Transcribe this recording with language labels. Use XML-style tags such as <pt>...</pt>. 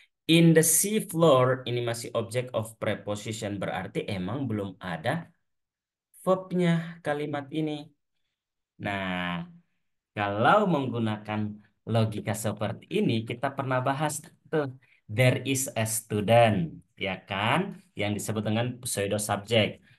<en>In the sea floor</en> <id>ini masih object of preposition, berarti emang belum ada verbnya kalimat ini. Nah, kalau menggunakan logika seperti ini kita pernah bahas tuh.</id> <en>There is a student,</en> <id>ya kan? Yang disebut dengan pseudo subject.</id>